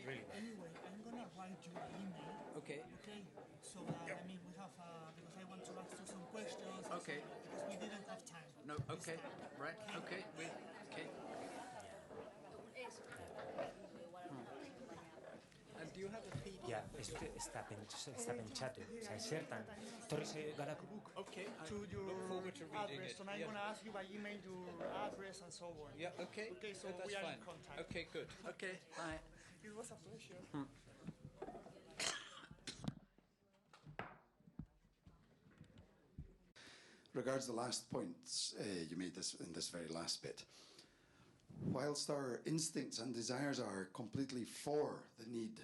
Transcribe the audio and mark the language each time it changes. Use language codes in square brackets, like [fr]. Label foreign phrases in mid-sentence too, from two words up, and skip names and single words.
[en] Anyway, I'm going to write you an email. Okay. Okay. So that, we have, because I want to ask you some questions Okay. because we didn't have time. No, okay, right, okay, okay. And do you have a PDF? [eu] Ja, ez da pentsatu. Zertan, torri garako guk. [en] Okay, I To your look forward to reading address, it. and I'm going to ask you by email your address and so on. Yeah, okay. Okay, so that's we are fine. in contact. Okay, good. Okay, bye. It was a pleasure. Regards the last points you made in this very last bit, whilst our instincts and desires are completely for the need